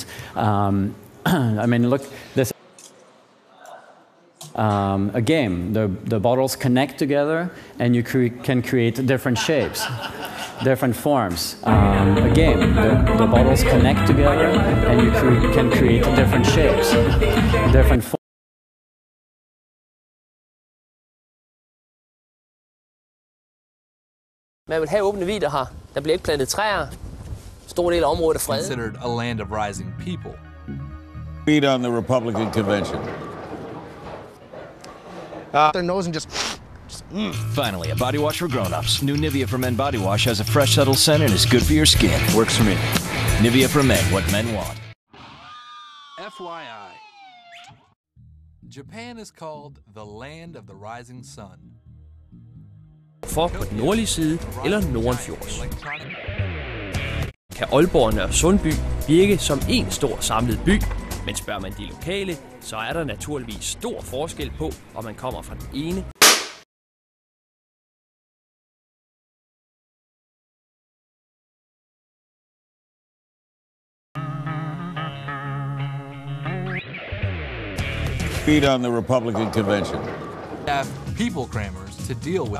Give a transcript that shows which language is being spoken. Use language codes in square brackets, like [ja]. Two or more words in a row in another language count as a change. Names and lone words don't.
[en] I mean, look, this a game. The bottles connect together, and you can create different shapes, different forms. A game. The bottles connect together, and you can create different shapes, different forms. [da] Man vil have åbne vidder her. Der bliver ikke plantet træer. Stor del af området er fredet. [en] Considered a land of rising people. Feed on the Republican convention. Their nose and just Finally, a body wash for grown-ups. New Nivea for Men body wash has a fresh, subtle scent and is good for your skin. Works for me. Nivea for Men, what men want. FYI. Japan is called the land of the rising sun. [da] For på den nordlige side eller Nordenfjords. Kan Aalborg og Nørresundby virke som en stor samlet by, men spørger man de lokale, så er der naturligvis stor forskel på, om man kommer fra den ene [en] Feed on the Republican convention. Have people crammers to deal with